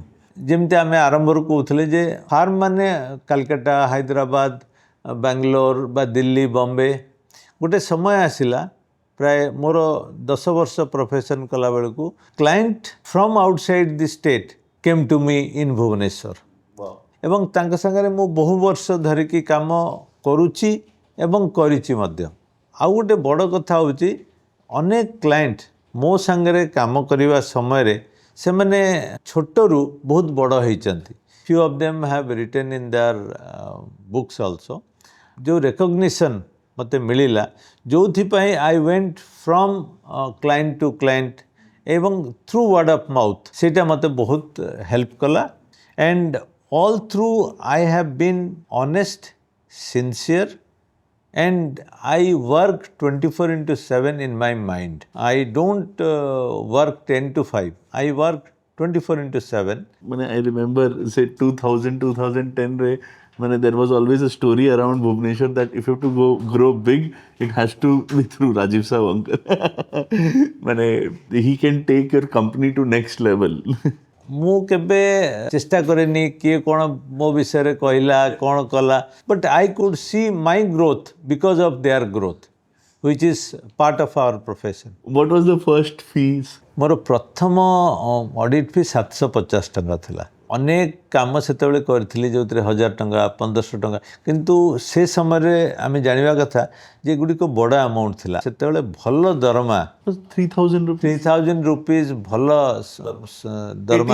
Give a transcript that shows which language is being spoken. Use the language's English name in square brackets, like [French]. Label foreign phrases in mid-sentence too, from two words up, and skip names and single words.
[Odia] ଯେମିତି ଆମେ ଆରମ୍ଭରୁ କହୁଥିଲେ ଯେ ଫାର୍ମ ମାନେ କାଲକାଟା, ହାଇଦ୍ରାବାଦ, ବାଙ୍ଗାଲୋର ବା ଦିଲ୍ଲୀ, ବମ୍ବେ, ଗୋଟେ ସମୟ ଆସିଲା ପ୍ରାୟ ମୋର 10 ବର୍ଷ ପ୍ରଫେସନ୍ କଲାବେଳକୁ [English] client from outside the state came to me in Bhubaneswar. [Odia] ଏବଂ ତାଙ୍କ ସାଙ୍ଗରେ ମୁଁ ବହୁ ବର୍ଷ ଧରିକି କାମ କରୁଛି ଏବଂ କରିଛି ମଧ୍ୟ। ଆଉ ଗୋଟେ ବଡ଼ କଥା ହେଉଛି ଅନେକ କ୍ଲାଏଣ୍ଟ ମୋ ସାଙ୍ଗରେ କାମ କରିବା ସମୟରେ ସେମାନେ ଛୋଟରୁ ବହୁତ ବଡ଼ ହେଇଛନ୍ତି। [English] few of them have written in their books also। [Odia] ଯେଉଁ ରେକଗ୍ନିସନ୍ ମୋତେ ମିଳିଲା, ଯେଉଁଥିପାଇଁ [English] I went from client to client [Odia] ଏବଂ [English] through word of mouth, [Odia] ସେଇଟା ମୋତେ ବହୁତ ହେଲ୍ପ କଲା। [English] And all through I have been honest, sincere, and I work 24/7 in my mind. I don't work 10 to 5. I work 24/7. I remember say 2010 रे there was always a story around Bhubaneswar that if you have to grow big, it has to be through Rajiv Sawankar. He can take your company to next level. [Odia] ମୁଁ କେବେ ଚେଷ୍ଟା କରେନି କିଏ କ'ଣ ମୋ ବିଷୟରେ କହିଲା, କ'ଣ କଲା, [English] but I could see my growth because of their growth. which is part of our profession. What was the first fees? [Odia] ମୋର ପ୍ରଥମ ଅଡ଼ିଟ୍ ଫି 750 ଟଙ୍କା ଥିଲା। ଅନେକ କାମ ସେତେବେଳେ କରିଥିଲି ଯେଉଁଥିରେ 1000 ଟଙ୍କା 1500 ଟଙ୍କା, କିନ୍ତୁ ସେ ସମୟରେ ଆମେ ଜାଣିବା କଥା ଯେ ଏଗୁଡ଼ିକ ବଡ଼ ଆମାଉଣ୍ଟ ଥିଲା। ସେତେବେଳେ ଭଲ ଦରମା 3,000 rupees. 3000 rupees ଭଲ ଦରମା